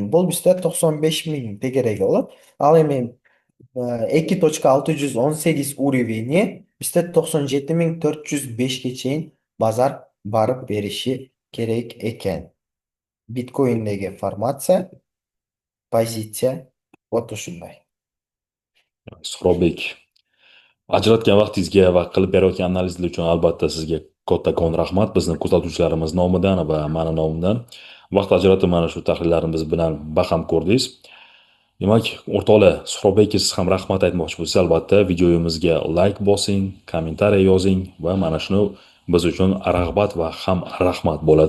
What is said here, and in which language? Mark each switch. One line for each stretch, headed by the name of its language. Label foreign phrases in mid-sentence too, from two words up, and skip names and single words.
Kyrgyz: Бул бизде 95 миң тегереги болот. Ал эми 2.618 уровени бизде 97.405 чейин базар барып бериши керек экен. Биткоиндеги формация, позиция вот ушундай.
Uzbek: Suxrobek, ajratgan vaqtingizga va qilib berayotgan analizlar uchun albatta sizga kattakon rahmat bizni kuzatuvchilarimiz nomidan va mani nomimdan. Vaqt ajratib mana shu tahlillarni biz bilan baham ko'rdingiz. Demak, o'rtoqlar, Suxrobekka siz ham rahmat aytmoqchi bo'lsangiz, albatta videomizga like bosing, kommentariy yozing va mana shuni biz uchun rag'bat va ham rahmat bo'ladi.